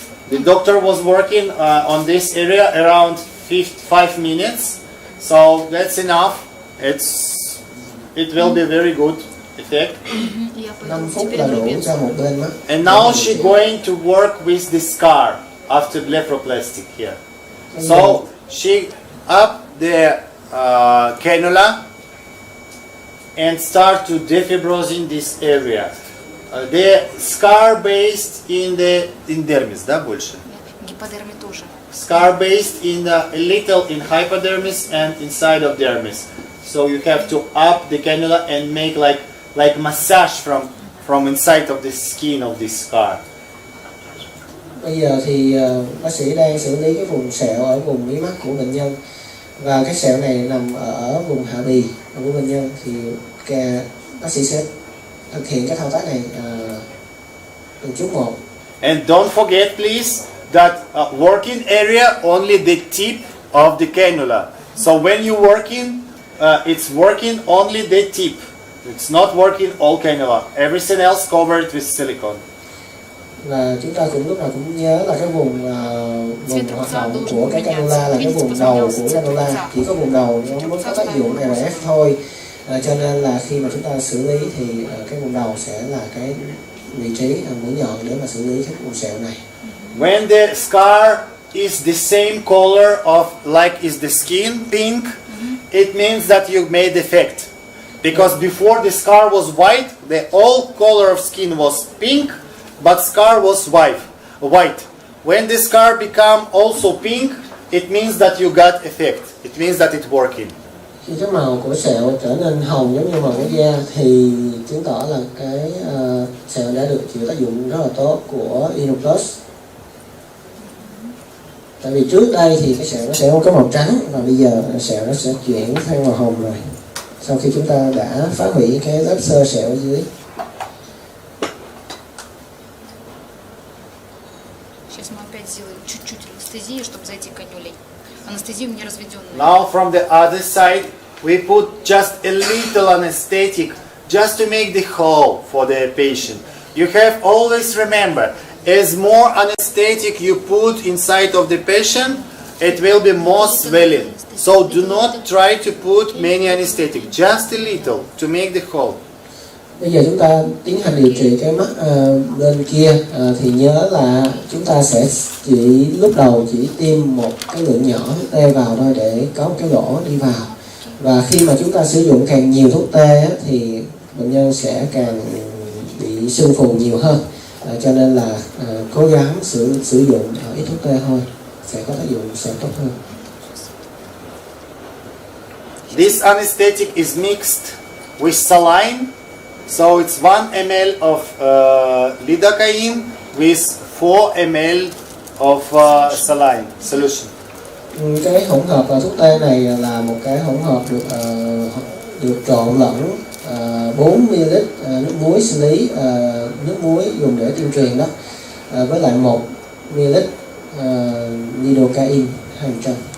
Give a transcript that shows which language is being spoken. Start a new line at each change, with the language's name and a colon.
English: The doctor was working on this area around 5 minutes, so that's enough. It will be very good effect.
Vietnamese: 5 phút là đủ cho một bên mắt.
English: And now she's going to work with the scar after blepharoplasty here. So she up the cannula and start to defibrosing this area. The scar based in dermis,
Russian: да, больше? Гиподерме тоже.
English: Scar based in a little in hypodermis and inside of dermis. So you have to up the cannula and make like massage from inside of the skin of this scar.
Vietnamese: Bây giờ thì bác sĩ đang xử lý cái vùng sẹo ở vùng mí mắt của bệnh nhân, và cái sẹo này nằm ở vùng hạ bì của bệnh nhân, thì bác sĩ sẽ thực hiện cái thao tác này từng chút một.
English: And don't forget please that working area only the tip of the cannula. So when you working, it's working only the tip. It's not working all cannula. Everything else covered with silicone.
Vietnamese: Và chúng ta cũng lúc nào cũng nhớ là cái vùng hoạt động của cái cannula là cái vùng đầu của cannula, chỉ có vùng đầu nó mới có tác dụng RF thôi. Cho nên là khi mà chúng ta xử lý thì cái vùng đầu sẽ là cái vị trí mũi nhọn để mà xử lý cái vùng sẹo này.
English: When the scar is the same color of like is the skin, pink, it means that you made effect. Because before the scar was white, the whole color of skin was pink, but scar was white. When the scar become also pink, it means that you got effect. It means that it's working.
Vietnamese: Khi cái màu của sẹo trở nên hồng giống như màu của da thì chứng tỏ là cái sẹo đã được chịu tác dụng rất là tốt của INNOPLUS. Tại vì trước đây thì cái sẹo nó sẽ có màu trắng, và bây giờ sẹo nó sẽ chuyển sang màu hồng rồi, sau khi chúng ta đã phá hủy cái lớp xơ sẹo ở dưới.
Russian: Сейчас мы опять сделаем чуть-чуть анестезии, чтобы зайти канюлей. Анестезию мне разведенную.
English: Now from the other side, we put just a little anesthetic just to make the hole for the patient. You have always remember, as more anesthetic you put inside of the patient, it will be more swelling. So do not try to put many anesthetic, just a little to make the hole.
Vietnamese: Bây giờ chúng ta tiến hành điều trị cái mắt bên kia, thì nhớ là chúng ta sẽ lúc đầu chỉ tiêm một cái lượng nhỏ thuốc tê vào thôi để có một cái lỗ đi vào. Và khi mà chúng ta sử dụng càng nhiều thuốc tê thì bệnh nhân sẽ càng bị sưng phù nhiều hơn. Cho nên là cố gắng sử dụng ít thuốc tê thôi sẽ có tác dụng sẽ tốt hơn.
English: This anesthetic is mixed with saline. So it's 1 ml of lidocaine with 4 ml of saline solution.
Vietnamese: Cái hỗn hợp thuốc tê này là một cái hỗn hợp được trộn lẫn 4 ml nước muối xử lý, nước muối dùng để tiêm truyền đó, với lại 1 ml lidocaine 200.